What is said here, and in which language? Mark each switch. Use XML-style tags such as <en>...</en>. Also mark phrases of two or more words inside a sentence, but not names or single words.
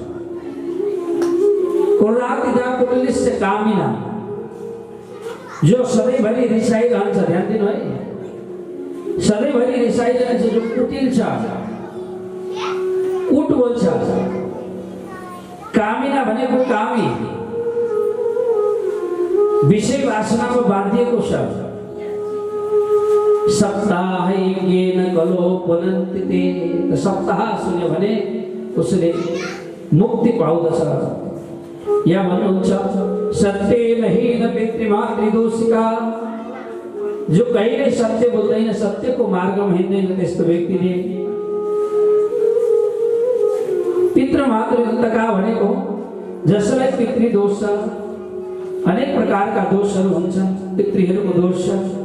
<sa>क्रोधातिदा कुटिलिश्च कामिना,</sa> <ne>जो सधैँभरि रिसाइरहन्छ, ध्यान दिनु है, सधैँभरि रिसाइरहन्छ, जो कुटिल छ, कुट बोल्छ। कामिना भनेको कामी, विषय वासनामा बाँधिएको छ।</ne> <sa>सप्ताह यज्ञेन कलो पुनन्ति ते,</sa> <ne>सप्ताह सुन्यो भने उसले मुक्ति पाउँदछ। यहाँ भन्नुहुन्छ,</ne> <sa>सत्येन हीन पितृमातृदोषिका,</sa> <ne>जो कहिले सत्य बोल्दैन, सत्यको मार्गमा हिँड्दैन, त्यस्तो व्यक्तिले। पितृमातृदोषिका भनेको जसलाई पितृदोष छ, अनेक प्रकारका दोषहरू हुन्छन्, पितृहरूको दोष छ।</ne>